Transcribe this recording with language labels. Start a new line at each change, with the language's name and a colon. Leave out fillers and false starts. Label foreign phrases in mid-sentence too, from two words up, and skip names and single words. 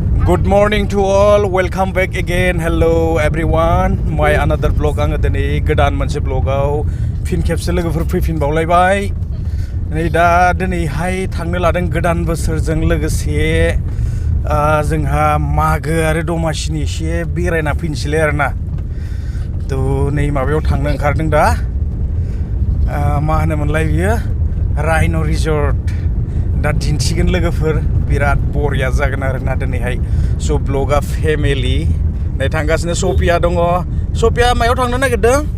English: Good morning to all. Welcome back again. Hello everyone. My another vlog
Bodo: आङो दिनै गोदान मोनसे vlogआव फिन खेबसे लोगोफोर फैफिनबावलायबाय। नै दा दिनैहाय थांनो लादों गोदान बोसोरजों लोगोसे जोंहा मागो आरो दमासिनि एसे बेरायना फैनोसैलाय आरोना। थ' नै माबायाव थांनो ओंखारदों दा मा होनोमोनलाय बियो राइन' रिजर्ट दा दिन्थिगोन लोगोफोर बिराद बरिया जागोन आरोना दिनैहाय स' ब्लगा फेमिलि नै थांगासिनो सफिया दङ सफिया मायाव थांनो नागिरदों